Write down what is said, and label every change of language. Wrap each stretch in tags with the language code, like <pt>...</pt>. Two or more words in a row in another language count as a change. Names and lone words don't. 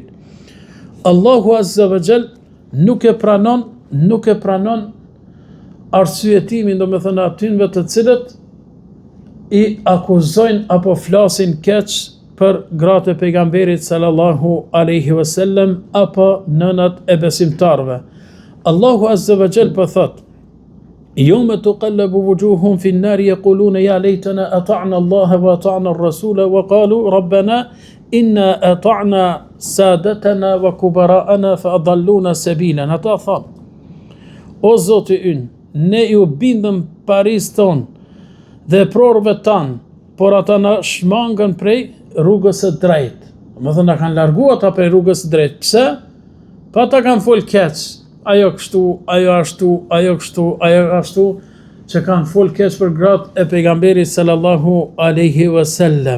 <ar>الله عز وجل</ar> <sq>nuk e pranon arsyetimin, do me thonë atyve të cilët i akuzojnë apo flasin keq për gratë e pejgamberit</sq> <ar>صلى الله عليه وسلم</ar> <sq>apo nënat e besimtarve.</sq> <ar>الله عز وجل</ar> <sq>po thot:</sq> <ar>"يوم تقلب وجوههم في النار يقولون يا ليتنا أطعنا الله وأطعنا الرسول وقالوا ربنا إنا أطعنا سادتنا وكبراءنا فأضلونا السبيل."</ar> <sq>Ata thon: O Zoti ynë, ne ju bindëm paris ton dhe prorëve tan, por ata na shmangën prej rrugës së drejtë. Më thënë, na kanë largu ata prej rrugës së drejtë. Pse? Pa ata kanë fol keq. Ajo kështu, ajo ashtu, ajo kështu, ajo ashtu, që kanë fol keq për gratë e pejgamberit</sq> <ar>صلى الله عليه وسلم.</ar>